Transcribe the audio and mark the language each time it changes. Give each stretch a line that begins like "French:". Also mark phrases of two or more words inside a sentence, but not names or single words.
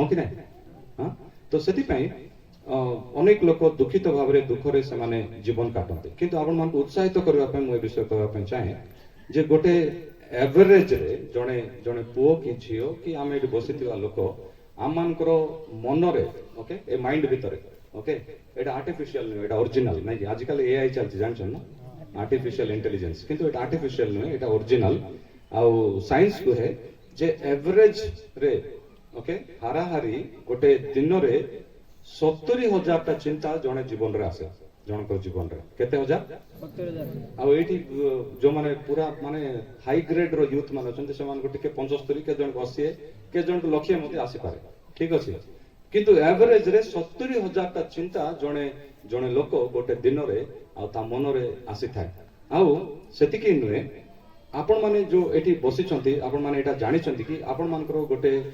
Odia: କି ନାହିଁ ତ ସେଥିପାଇଁ ଅନେକ ଲୋକ ଦୁଃଖିତ ଭାବରେ ଦୁଃଖରେ ସେମାନେ ଜୀବନ କାଟନ୍ତି କିନ୍ତୁ ଆପଣମାନଙ୍କୁ ଉତ୍ସାହିତ କରିବା ପାଇଁ ମୁଁ ଏ ବିଷୟ କହିବା ପାଇଁ ଚାହେଁ ଯେ ଗୋଟେ ଏଭରେଜରେ ଜଣେ ଜଣେ ପୁଅ କି ଝିଅ କି ଆମେ ଏଠି ବସିଥିବା ଲୋକ ଆମମାନଙ୍କର ମନରେ ଓକେ ଏ ମାଇଣ୍ଡ ଭିତରେ ଓକେ
Bangla: এটা আর্টিফিশিয়াল নয় এটা অরিজিনাল নাকি আজকাল এআই চলছে জানেন না
English: artificial intelligence
Bangla: কিন্তু এটা আর্টিফিশিয়াল নয় এটা অরিজিনাল
Odia: ଆଉ ସାଇନ୍ସ କୁହେ ଯେ ଏଭରେଜ ରେ ଓକେ ହାରାହାରି ଗୋଟେ ଦିନରେ 70,000ଟା ଚିନ୍ତା ଜଣେ ଜୀବନରେ ଆସେ ଜଣଙ୍କର ଜୀବନରେ କେତେ ହଜାର ଆଉ ଏଇଠି ଯୋଉମାନେ ପୁରା ମାନେ
English: high grade
Odia: ର ୟୁଥ ମାନେ ଅଛନ୍ତି ସେମାନଙ୍କୁ ଟିକେ 75 କେତେ ଜଣକୁ 80 କେତେ ଜଣକୁ ଲକ୍ଷେ ମଧ୍ୟ ଆସିପାରେ ଠିକ ଅଛି କିନ୍ତୁ ଏଭରେଜ ରେ 70,000ଟା ଚିନ୍ତା ଜଣେ ଜଣେ ଲୋକ ଗୋଟେ ଦିନରେ ଆଉ ତା ମନରେ ଆସିଥାଏ ଆଉ ସେତିକି ନୁହେଁ ଆପଣ ମାନେ ଯୋଉ ଏଠି ବସିଛନ୍ତି ଆପଣ ମାନେ ଏଟା ଜାଣିଛନ୍ତି କି ଆପଣ ମାନଙ୍କର ଗୋଟେ